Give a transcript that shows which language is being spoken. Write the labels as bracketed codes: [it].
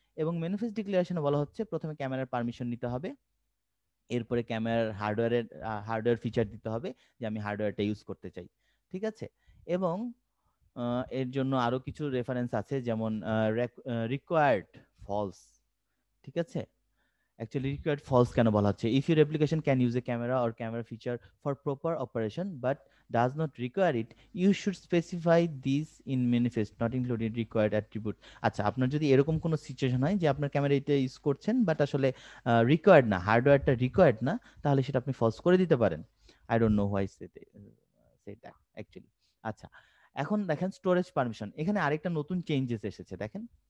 [bn] এবং ম্যানিফেস্ট ডিক্লারেশনে বলা হচ্ছে প্রথমে ক্যামেরার পারমিশন নিতে হবে, এরপরে ক্যামেরার হার্ডওয়্যার ফিচার দিতে হবে যে আমি হার্ডওয়্যারটা ইউজ করতে চাই, ঠিক আছে। এবং এর জন্য আরো কিছু রেফারেন্স আছে, যেমন রিকোয়ার্ড ফলস, ঠিক আছে। Actually, required false কেন বলা হচ্ছে? [en] If your application can use a camera or camera feature for proper operation but does not require it, you should specify this in manifest, not including required attribute. [bn] আচ্ছা, আপনার যদি এরকম কোনো situation হয় যে আপনার ক্যামেরা এটা ইউজ করছেন বাট আসলে রিকোয়ার্ড না, হার্ডওয়্যারটা রিকোয়ার্ড না, তাহলে সেটা আপনি ফলস করে দিতে পারেন। [en] I don't know why say that actually. [bn] আচ্ছা, এখন দেখেন স্টোরেজ পারমিশন, এখানে আরেকটা নতুন চেঞ্জেস এসেছে, দেখেন।